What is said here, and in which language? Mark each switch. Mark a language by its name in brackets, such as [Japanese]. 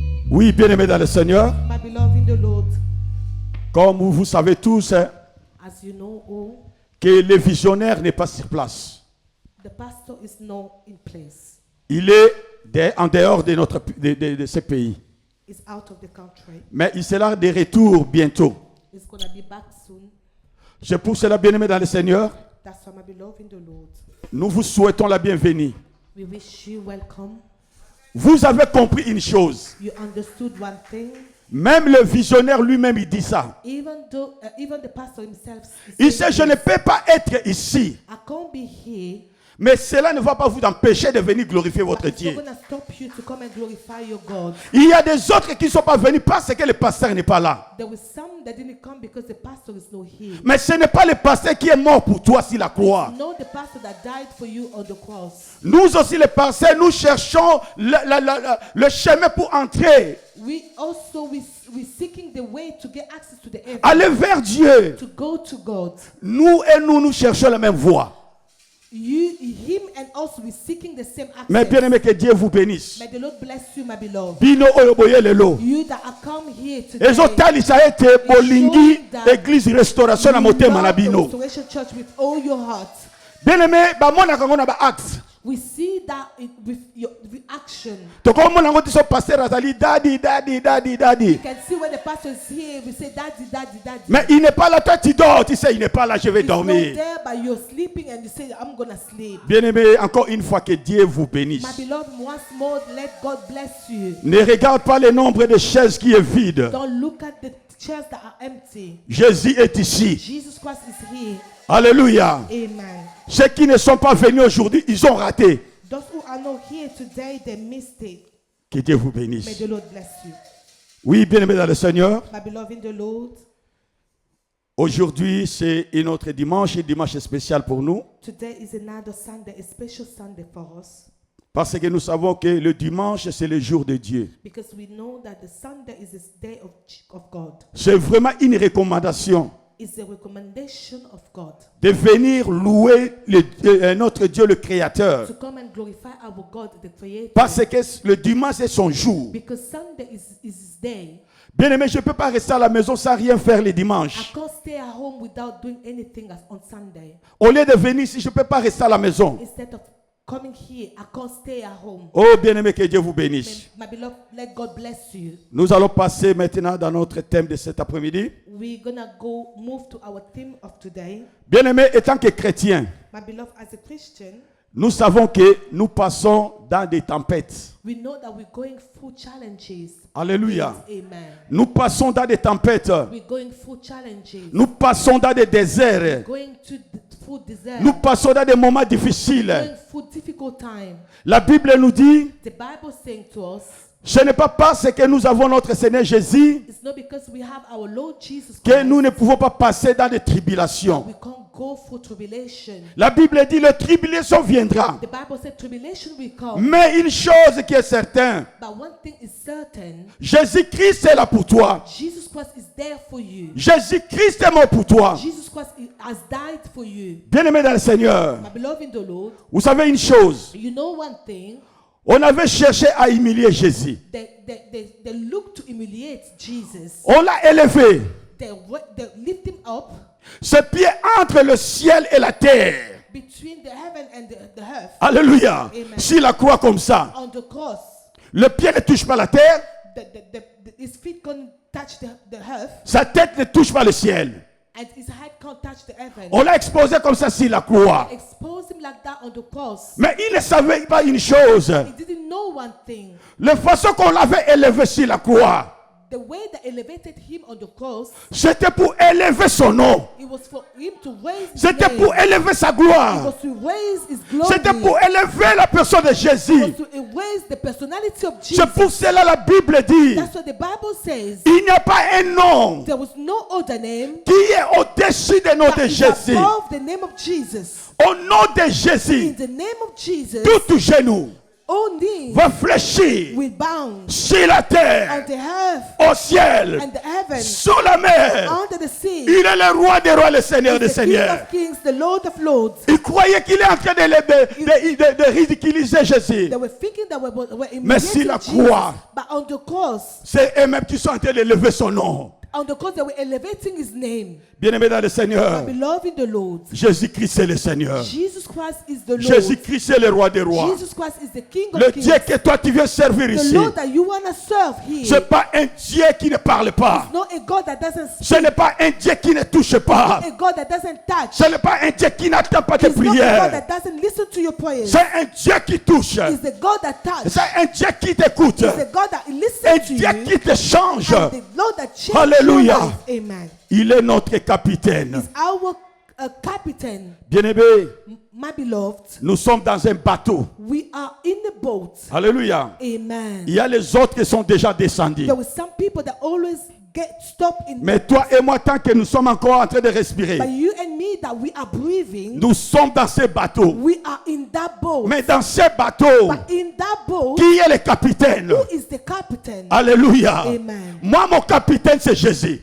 [French] Oui, bien-aimés dans le Seigneur, [English] My beloved in the Lord, [French] comme vous savez tous, [English] as you know all, [French] que le visionnaire n'est pas sur place. [English] the pastor is not in place. [French] Il est en dehors de ce pays. [English] He's out of the country. [French] Mais il sera de retour bientôt. [English] He's going to be back soon. [French] C'est pour cela, bien-aimés dans le Seigneur, [English] That's why, my beloved in the Lord, [French] nous vous souhaitons la bienvenue. [English] we wish you welcome. [French] Vous avez compris une chose. [English] You understood one thing. [French] Même le visionnaire lui-même, il dit ça. [English] Even the pastor himself, [French] Il sait, je ne peux pas être ici. [English] I can't be here. [French] Mais cela ne va pas vous empêcher de venir glorifier votre [English] But it's not [French] Dieu. [English] going to stop you to come and glorify your God. [French] Il y a des autres qui ne sont pas venus parce que le pasteur n'est pas là. [English] There were some that didn't come because the pastor is not here. [French] Mais ce n'est pas le pasteur qui est mort pour toi sur la croix. [English] No, the pastor that died for you on the cross. [French] Nous aussi, les pasteurs, nous cherchons le chemin pour entrer. [English] We seeking the way to get access to the heaven. [French] Aller vers Dieu. [English] To go to God. [French] Nous cherchons la même voie. [English] Him and us, we seeking the same access. [French] Mais bien aimé, que Dieu vous bénisse. [English] May the Lord bless you, my beloved. [Lingala] Bino oyoboye lelo. [English] You that are come here today. [Lingala] Ezotalisa ete bolingi église restauration na motema na bino. [English] Restoration Church with all your heart. [French] Bien aimé, [Lingala] ba mona kango na ba acte. [English] We see that with your action. [Lingala] To ko mona ngoti so pasteur azali daddy. [English] You can see when the pastor is here, we say daddy. [French] Mais il n'est pas là, toi tu dors, tu sais il n'est pas là, je vais [English] He's not [French] dormir. [English] there, but you're sleeping and you say I'm gonna sleep. [French] Bien aimé, encore une fois que Dieu vous bénisse. [English] My beloved, once more, let God bless you. [French] Ne regarde pas le nombre de chaises qui est vide. [English] Don't look at the chairs that are empty. [French] Jésus est ici. [English] Jesus Christ is here. [French] Alléluia. [English] Amen. [French] Ceux qui ne sont pas venus aujourd'hui, ils ont raté. [English] Those who are not here today, they missed it. [French] Que Dieu vous [English] May [French] bénisse. [English] the Lord bless you. [French] Oui, bien aimé dans le Seigneur. [English] My beloved in the Lord, [French] Aujourd'hui, c'est un autre dimanche, un dimanche spécial pour nous. [English] today is another Sunday, a special Sunday for us. [French] Parce que nous savons que le dimanche, c'est le jour de Dieu. [English] Because we know that the Sunday is the day of God. [French] C'est vraiment une recommandation [English] It's a recommendation of God. [French] de venir louer notre Dieu, le Créateur. [English] To come and glorify our God, the Creator. [French] Parce que le dimanche, c'est son jour. [English] Because Sunday is His day. [French] Bien aimé, je ne peux pas rester à la maison sans rien faire le [English] I [French] dimanche. [English] can't stay at home without doing anything on Sunday. [French] Au lieu de venir ici, je ne peux pas rester à la maison. [English] Instead of coming here, I can't stay at home. [French] Oh, bien aimé, que Dieu vous bénisse. [English] My beloved, let God bless you. [French] Nous allons passer maintenant dans notre thème de cet après-midi. [English] We're gonna move to our theme of today. [French] Bien aimé, étant que chrétien, [English] My beloved, as a Christian, [French] nous savons que nous passons dans des tempêtes. [English] we know that we're going through challenges. [French] Alléluia. [English] Amen. [French] Nous passons dans des tempêtes. [English] We're going through challenges. [French] Nous passons dans des déserts. [English] Going through desert. [French] Nous passons dans des moments difficiles. [English] Going through difficult time. [French] La Bible nous dit, [English] The Bible saying to us, [French] ce n'est pas parce que nous avons notre Seigneur Jésus [English] it's not because we have our Lord Jesus [French] que [English] Christ [French] nous ne pouvons pas passer dans des tribulations. [English] we can't go through tribulation. [French] La Bible dit, le tribulation viendra. [English] The Bible said tribulation will come. [French] Mais une chose qui est certaine, [English] But one thing is certain, [French] Jésus-Christ est là pour toi. [English] Jesus Christ is there for you. [French] Jésus-Christ est mort pour toi. [English] Jesus Christ has died for you. [French] Bien-aimé dans le Seigneur, [English] My beloved in the Lord, [French] vous savez une chose, [English] you know one thing, [French] on avait cherché à humilier Jésus. [English] they look to humiliate Jesus. [French] On l'a élevé. [English] They lift him up [French] Ses pieds entre le ciel et la terre. [English] between the heaven and the earth. [French] Alléluia. [English] Amen. [French] S'il la croit comme ça, [English] On the cross, [French] le pied ne touche pas la terre, [English] his feet can't touch the earth, [French] sa tête ne touche pas le ciel. [English] and his head can't touch the heaven. [French] On l'a exposé comme ça sur la croix. [English] Expose him like that on the cross. [French] Mais il ne savait pas une chose. [English] He didn't know one thing. [French] La façon qu'on l'avait élevé sur la croix, [English] The way that elevated him on the cross, [French] c'était pour élever son nom. [English] it was for him to raise his [French] C'était [English] name. [French] pour élever sa [English] It [French] gloire. [English] was to raise his glory. [French] C'était pour élever la personne de [English] It [French] Jésus. [English] was to raise the personality of Jesus. [French] C'est pour cela la Bible dit, [English] That's what the Bible says. [French] il n'y a pas un nom [English] There was no other name [French] qui est au-dessus du nom [English] that [French] de [English] is [French] Jésus. [English] above the name of Jesus. [French] Au nom de [English] In [French] Jésus, [English] the name of Jesus, [French] tout genou, [English] own knees [French] va fléchir [English] will bow [French] sur la [English] on [French] terre, [English] the earth [French] au ciel, [English] and the heavens, [French] sous la mer. [English] under the sea. [French] Il est le roi des rois, le Seigneur des [English] He's the King [French] seigneurs. [English] of kings, the Lord of lords. [French] Il croyait qu'il est en train de ridiculiser Jésus. [English] They were thinking that we're [French] Mais sur [English] imitating [French] la [English] Jesus, [French] croix, [English] but on the cross, [French] c'est eux-mêmes qui sont en train de lever son nom. [English] on the cross, they were elevating his name. [French] Bien-aimé dans le Seigneur, [English] Beloved in the Lord, [French] Jésus-Christ est le Seigneur. [English] Jesus Christ is the Lord. [French] Jésus-Christ est le roi des rois. [English] Jesus Christ is the King of [French] Le [English] kings. [French] Dieu que toi tu viens servir [English] The [French] ici, [English] Lord that you want to serve here. [French] ce n'est pas un Dieu qui ne parle pas. [English] Not a God that doesn't [French] Ce [English] speak. [French] n'est pas un Dieu qui ne touche pas. [English] A God that doesn't touch. [French] Ce n'est pas un Dieu qui n'attend pas tes [English] He's not a God [French] prières. [English] that doesn't listen to your prayers. [French] C'est un Dieu qui touche. [English] He's the God that touches. [French] C'est un Dieu qui t'écoute. [English] He's the God that [French] Un [English] listens to [French] Dieu [English] you. [French] qui te change. [English] And the Lord that changes [French] Alléluia. [English] your life. Amen. [French] Il est notre capitaine. [English] He's our captain. [French] Bien-aimé, [English] My beloved, [French] nous sommes dans un bateau. [English] we are in the boat. [French] Alléluia. [English] Amen. [French] Il y a les autres qui sont déjà descendus. [English] There were some people that always get stopped in. [French] Mais toi et moi, tant que nous sommes encore en train de respirer, [English] But you and me, that we are breathing, [French] nous sommes dans ce bateau. [English] we are in that boat. [French] Mais dans ce bateau, [English] But in that boat, [French] qui est le capitaine? [English] who is the captain? [French] Alléluia. [English] Amen. [French] Moi, mon capitaine, c'est Jésus.